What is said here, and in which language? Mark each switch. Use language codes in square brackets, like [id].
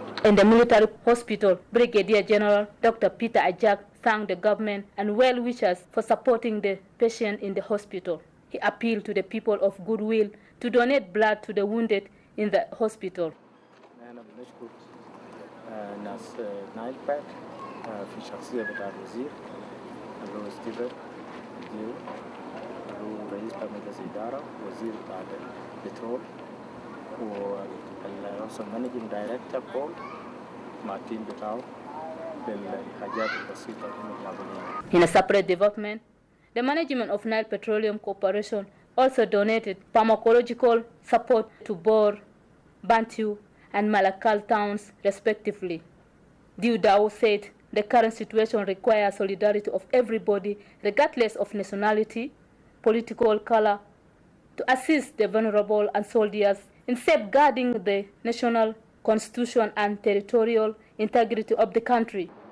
[en] In the military hospital, Brigadier General Dr. Peter Ajak thanked the government and well-wishers for supporting the patient in the hospital. He appealed to the people of goodwill to donate blood to the wounded in the hospital. [ar] ناس نايل باك في شخصية بتاع الوزير اللي هو ستيفن ديو اللي هو رئيس مجلس الإدارة وزير بتاع البترول والرئيس [en] المانجينج دايركتور [ar] بول مع التيم بتاعه بالحاجات البسيطة اللي [en] In a separate development, the management of Nile Petroleum Corporation also donated pharmacological support to Bor, Bantu, and Malakal towns, respectively. Dudau said the current situation requires solidarity of everybody, regardless of nationality, political color, to assist the vulnerable and soldiers in safeguarding the national constitution and territorial integrity of the country.